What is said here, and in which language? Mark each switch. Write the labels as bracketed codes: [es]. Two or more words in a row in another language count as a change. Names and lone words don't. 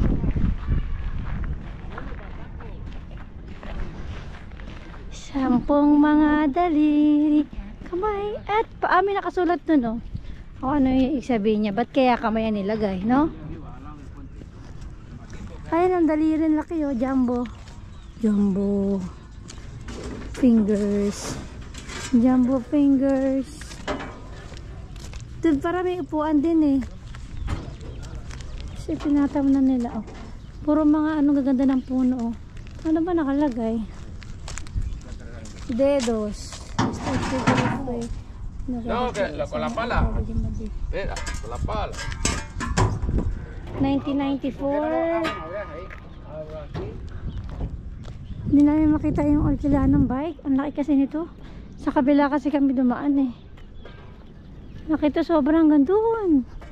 [tl] Sampung mga daliri, kamay at paami nakasulat nun oh. O ano yung sabihin niya, ba't kaya kamay yan nilagay, no? Ayan ang daliri, laki oh, jumbo. [en] Jumbo fingers. Jumbo fingers. [tl] Doon para may upuan din eh. Kasi tinatam na nila oh. Puro mga ano gaganda ng puno oh. Ano ba nakalagay? [es] Dedos. No, que con la pala. Mira, con la pala. 1994. [tl] Hindi namin makita yung orkila ng bike. Ang laki kasi nito. Sa kabila kasi kami dumaan eh. Nakita sobrang gandun.